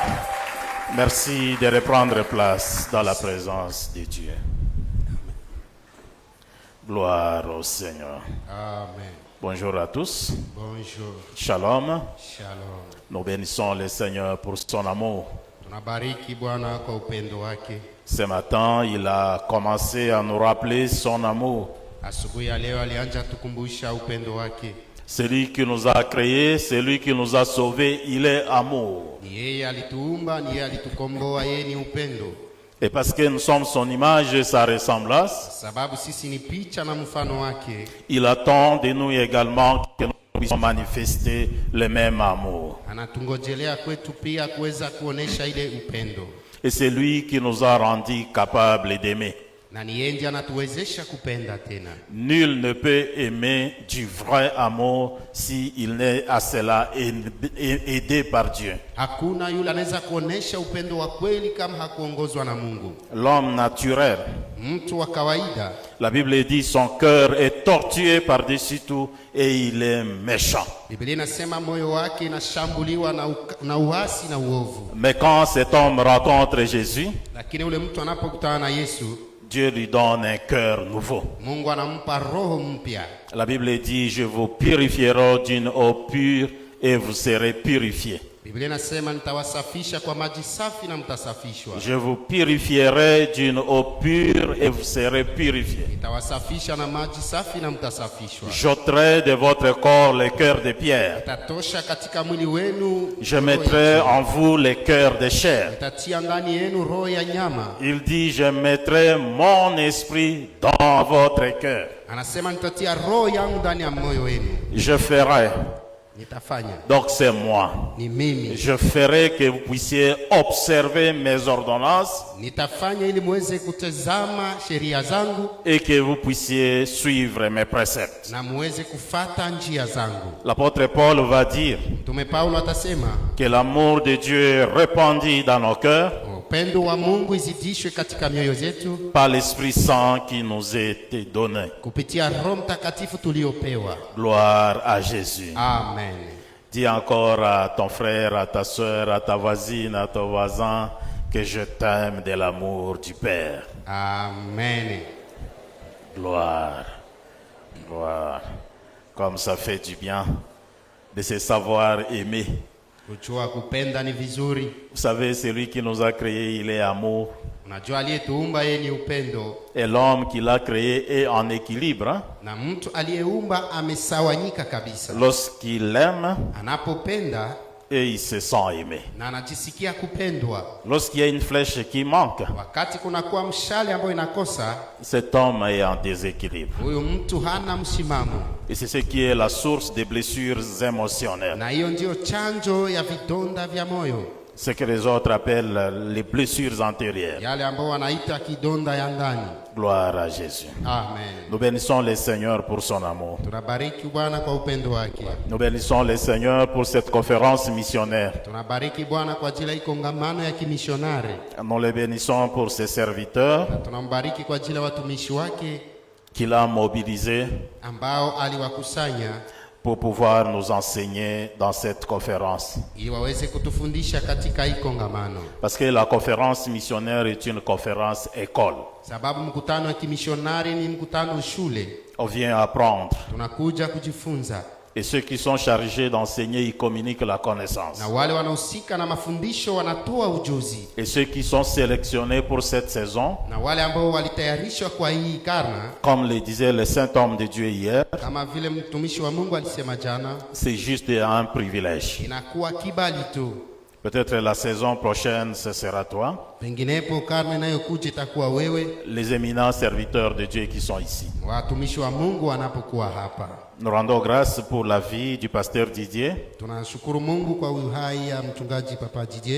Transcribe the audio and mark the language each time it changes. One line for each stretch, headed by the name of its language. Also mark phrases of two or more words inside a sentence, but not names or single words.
French: Merci de reprendre place dans la présence de Dieu. Gloire au Seigneur. Amen. Bonjour à tous. Bonjour. Shalom. Shalom. Nous bénissons le Seigneur pour son amour.
Swahili: Tunabariki Bwana kwa upendo wake.
French: Ce matin, il a commencé à nous rappeler son amour.
Swahili: Asubuhi ya leo alianza tukumbusha upendo wake.
French: Celui qui nous a créés, celui qui nous a sauvés, il est amour.
Swahili: Ni yeye alituumba, ni yeye alitukomboa, yeye ni upendo.
French: Et parce que nous sommes son image et sa ressemblance,
Swahili: Sababu sisi ni picha na mfano wake.
French: il attend de nous également que nous puissions manifester le même amour.
Swahili: Anatungojelea kwetu pia kuweza kuonesha ile upendo.
French: Et c'est lui qui nous a rendus capables d'aimer.
Swahili: Na ni yeye ndiye anatuwezesha kupenda tena.
French: Nul ne peut aimer du vrai amour s'il n'est à cela aidé par Dieu.
Swahili: Hakuna yule anaweza kuonesha upendo wa kweli kama hakuongozwa na Mungu.
French: L'homme naturel,
Swahili: Mtu wa kawaida,
French: la Bible dit, son cœur est tortueux par-dessus tout et il est méchant.
Swahili: Biblia inasema moyo wake inashambuliwa na uasi na uovu.
French: Mais quand cet homme rencontre Jésus,
Swahili: Lakini ule mtu anapokutana na Yesu,
French: Dieu lui donne un cœur nouveau.
Swahili: Mungu anampa roho mpya.
French: La Bible dit, je vous purifierai d'une eau pure et vous serez purifiés.
Swahili: Biblia inasema nitawasafisha kwa maji safi na mtasafishwa.
French: Je vous purifierai d'une eau pure et vous serez purifiés.
Swahili: Nitawasafisha na maji safi na mtasafishwa.
French: J'ôterai de votre corps le cœur de pierre.
Swahili: Nitatosha katika mwili wenu.
French: Je mettrai en vous le cœur de chair.
Swahili: Nitatia ndani yenu roho ya nyama.
French: Il dit, je mettrai mon esprit dans votre cœur.
Swahili: Anasema nitatia roho yangu ndani ya moyo wenu.
French: Je ferai.
Swahili: Nitafanya.
French: Donc c'est moi.
Swahili: Ni mimi.
French: Je ferai que vous puissiez observer mes ordonnances
Swahili: Nitafanya ili muweze kutazama sheria zangu
French: et que vous puissiez suivre mes préceptes.
Swahili: na muweze kufata njia zangu.
French: L'apôtre Paul va dire
Swahili: Mtume Paulo atasema
French: que l'amour de Dieu est répandu dans nos cœurs
Swahili: upendo wa Mungu izidishwe katika mioyo zetu
French: par l'Esprit Saint qui nous a été donné.
Swahili: kupitia Roho Mtakatifu tuliopewa.
French: Gloire à Jésus. Amen. Dis encore à ton frère, à ta soeur, à ta voisine, à ton voisin que je t'aime de l'amour du Père. Amen. Gloire, gloire. Comme ça fait du bien de se savoir aimer.
Swahili: Kujua kupenda ni vizuri.
French: Vous savez, celui qui nous a créés, il est amour.
Swahili: Unajua aliyetuumba yeye ni upendo.
French: Et l'homme qui l'a créé est en équilibre. Hein?
Swahili: Na mtu aliyeumba amesawanyika kabisa.
French: Lorsqu'il aime,
Swahili: Anapopenda
French: et il se sent aimé.
Swahili: na anajisikia kupendwa.
French: Lorsqu'il y a une flèche qui manque,
Swahili: Wakati kunakuwa mshale ambao inakosa,
French: cet homme est en déséquilibre.
Swahili: huyo mtu hana msimamo.
French: Et c'est ce qui est la source des blessures émotionnelles.
Swahili: Na hiyo ndio chanjo ya vidonda vya moyo.
French: ce que les autres appellent les blessures antérieures.
Swahili: yale ambao wanaita kidonda ya ndani.
French: Gloire à Jésus. Amen. Nous bénissons le Seigneur pour son amour.
Swahili: Tunabariki Bwana kwa upendo wake.
French: Nous bénissons le Seigneur pour cette conférence missionnaire.
Swahili: Tunabariki Bwana kwa ajili ya hii kongamano ya kimishonari.
French: Nous le bénissons pour ses serviteurs
Swahili: Na tunambariki kwa ajili ya watumishi wake
French: qu'il a mobilisés
Swahili: ambao aliwakusanya
French: pour pouvoir nous enseigner dans cette conférence.
Swahili: ili waweze kutufundisha katika hii kongamano.
French: Parce que la conférence missionnaire est une conférence école.
Swahili: Sababu mkutano wa kimishonari ni mkutano shule.
French: On vient apprendre.
Swahili: Tunakuja kujifunza.
French: Et ceux qui sont chargés d'enseigner, ils communiquent la connaissance.
Swahili: Na wale wanaohusika na mafundisho wanatoa ujuzi.
French: Et ceux qui sont sélectionnés pour cette saison,
Swahili: Na wale ambao walitayarishwa kwa hii karna,
French: comme le disait le saint homme de Dieu hier,
Swahili: kama vile mtumishi wa Mungu alisema jana,
French: c'est juste un privilège.
Swahili: inakuwa kibali tu.
French: Peut-être la saison prochaine, ce sera toi.
Swahili: Penginepo karne inayokuja itakuwa wewe.
French: Les éminents serviteurs de Dieu qui sont ici.
Swahili: Watumishi wa Mungu wanapokuwa hapa.
French: Nous rendons grâce pour la vie du pasteur Didier.
Swahili: Tunashukuru Mungu kwa uhai ya mchungaji Papa Didier.